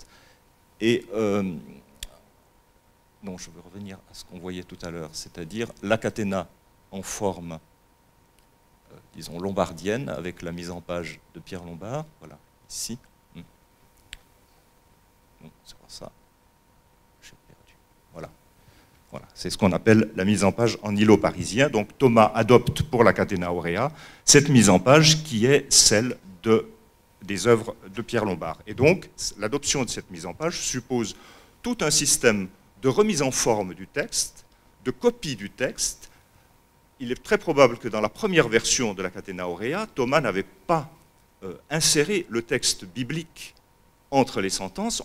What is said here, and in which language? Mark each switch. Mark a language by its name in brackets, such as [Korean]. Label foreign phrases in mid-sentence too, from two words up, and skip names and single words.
[French] Et donc je vais revenir à ce qu'on voyait tout à l'heure, c'est-à-dire la catena en forme, disons, lombardienne, avec la mise en page de Pierre Lombard, voilà, ici. C'est pour ça. Voilà, c'est ce qu'on appelle la mise en page en îlot parisien. Donc Thomas adopte pour la catena aurea cette mise en page qui est celle de des œuvres de Pierre Lombard. Et donc, l'adoption de cette mise en page suppose tout un système de remise en forme du texte, de copie du texte. Il est très probable que dans la première version de la Catena Aurea, Thomas n'avait pas inséré le texte biblique entre les sentences.